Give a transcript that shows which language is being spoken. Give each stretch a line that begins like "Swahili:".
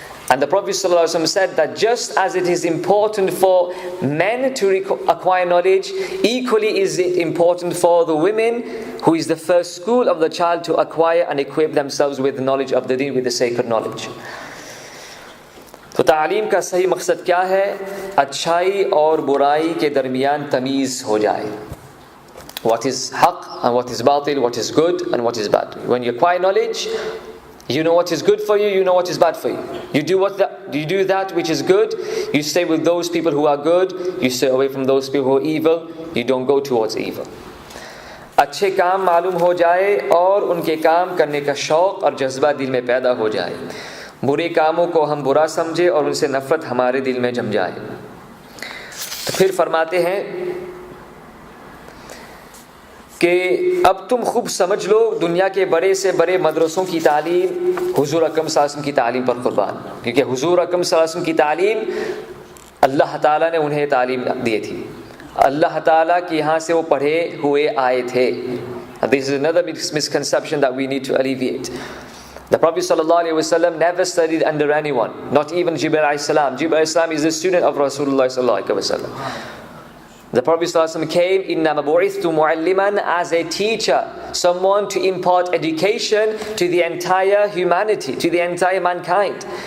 English: And the Prophet ﷺ said that just as it is important for men to acquire knowledge, equally is it important for the women, who is the first school of the child, to acquire and equip themselves with the knowledge of the deen, with the sacred knowledge.
Hindi: तो तालीम का सही मकसद क्या है? अच्छाई और बुराई के दरमियान तमीज़ हो जाए.
English: What is haq and what is batil, what is good and what is bad. When you acquire knowledge, you know what is good for you, you know what is bad for you. You do that which is good, you stay with those people who are good, you stay away from those people who are evil, you don't go towards evil.
Hindi: अच्छे काम मालूम हो जाए और उनके काम करने का शौक़ और जज्बा दिल में पैदा हो जाए, बुरे कामों को हम बुरा समझे और उनसे नफ़रत हमारे दिल में जम जाए। तो फिर फरमाते हैं कि अब तुम खूब समझ लो, दुनिया के बड़े से बड़े मदरसों की तालीम हुजूर अकरम सल्लल्लाहु अलैहि वसल्लम की तालीम पर कुर्बान, क्योंकि हुजूर अकरम सल्लल्लाहु अलैहि वसल्लम की तालीम अल्लाह ताला ने उन्हें तालीम दी थी, अल्लाह ताला के यहाँ से वो पढ़े हुए आए थे।
English: This is another misconception that we need to alleviate. The Prophet sallallahu alaihi wasallam never studied under anyone, not even Jibril alayhi salam. Jibril alayhi salam is a student of Rasulullah sallallahu alaihi wasallam. The Prophet sallallahu alaihi wasallam came
Arabic: innama bu'ithtu mu'alliman,
English: as a teacher, someone to impart education to the entire humanity, to the entire mankind.